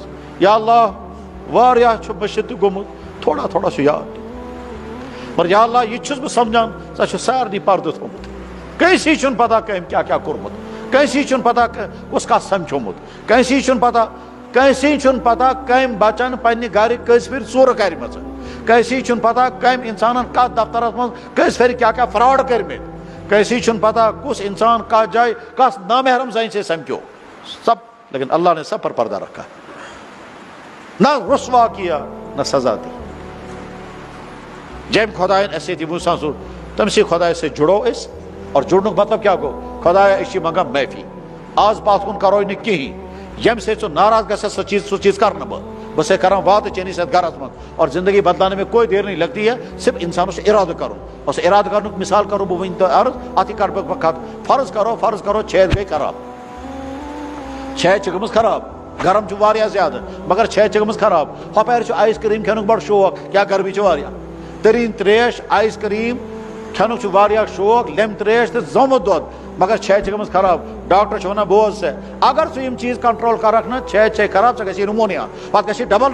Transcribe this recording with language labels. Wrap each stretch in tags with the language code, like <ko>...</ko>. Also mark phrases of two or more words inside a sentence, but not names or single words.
<ks>یا اللہ, واریاہ چھُ مٔشِد تہِ گوٚمُت, تھوڑا تھوڑا چھُ یاد, مگر یا اللہ یہِ تہِ چھُس بہٕ سمجھان ژےٚ چھُ سارنٕے پردٕ تھوٚومُت, کٲنٛسی چھُنہٕ پتہ کٔمۍ کیٛاہ کیٛاہ کوٚرمُت, کٲنٛسی چھُنہٕ پتہ کُس کتھ سمکھیومُت, کٲنٛسی چھُنہٕ پتہ کٔمۍ بچن پننہِ گرِ کٔژِ پھِرِ ژوٗرٕ کرِمژٕ, کٲنٛسی چھُنہٕ پتہ کٔمۍ انسانن کتھ دفترس منٛز کٔژِ پھِرِ کیٛاہ کیٛاہ فراڈ کٔرمٕتۍ, کٲنٛسی چھُنہٕ پتہ کُس انسان کتھ جایہِ کس نامحرم زنہِ سۭتۍ سمکھیو,</ks> <ur>سب, لیکن اللہ نے سب پر پردہ رکھا, نہ رسوا کیا نہ سزا دی.</ur> <ks>جیٚمۍ خۄدایَن اَسہِ سۭتۍ یہِ وٕچھان سُہ, تٔمسٕے خۄدایَس سۭتۍ جُڑو أسۍ, اور جُڑنُک مطلب کیٛاہ گوٚو, خۄدایا أسۍ چھِ منٛگان معٲفی, آز پتھ کُن کرو نہٕ کِہیٖنۍ, ییٚمہِ سۭتۍ ژٕ ناراض گژھکھ سُہ چیٖز کر نہٕ بس کران وات چینی ساتھ گھرس من</ks> <ur>اور زندگی بدلانے میں کوئی دیر نہیں لگتی ہے صرف انسان سے ارادہ کرو اس ارادہ کرنے کی مثال کرو</ur> <ks>بہ ون تو عرض اتھی کر بہ</ks> <ur>فرض کرو</ur> <ks>چھید گئی خراب چھید گمز خراب گرم واریاہ زیادہ مگر چھید گمز خراب ہپیر آئس کریم کھینک بڑ شوق کیا گرمی واریاہ ترین تریش آئس کریم کھینک واریاہ شوق لیم تریش تو زومت دود مگر چھید گمز خراب ڈاکٹر ونان بوز سے اگر ژٕ یم چیز کنٹرول کرکھ نا چھید خراب ژےٚ گژھی نمونیا پتہٕ گژھی ڈبل</ks>